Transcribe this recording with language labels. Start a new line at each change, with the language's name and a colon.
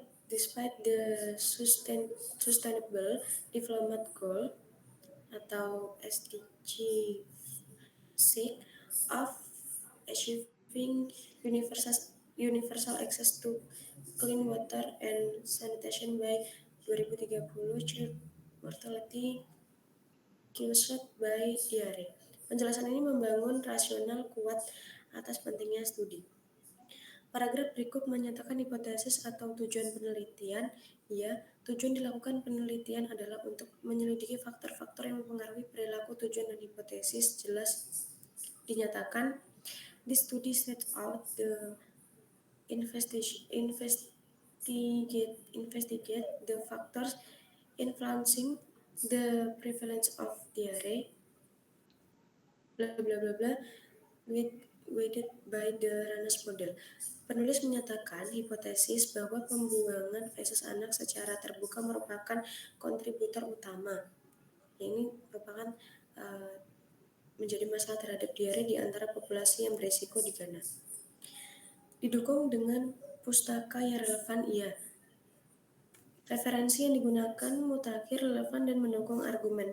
English: Despite the Sustainable Development Goal atau SDG 6 of achieving universal access to clean water and sanitation by 2030, child mortality caused by diare.
Indonesian: Penjelasan ini membangun rasional kuat atas pentingnya studi. Paragraf berikut menyatakan hipotesis atau tujuan penelitian. Ya, tujuan dilakukan penelitian adalah untuk menyelidiki faktor-faktor yang mempengaruhi perilaku. Tujuan dan hipotesis jelas dinyatakan.
English: This study sets out the investigate the factors influencing the prevalence of diare, bla bla bla bla, weighted by the Ranas model.
Indonesian: Penulis menyatakan hipotesis bahwa pembuangan feses anak secara terbuka merupakan kontributor utama. Ini merupakan menjadi masalah terhadap diare di antara populasi yang beresiko di Ghana. Didukung dengan pustaka yang relevan, iya. Referensi yang digunakan mutakhir, relevan, dan mendukung argumen.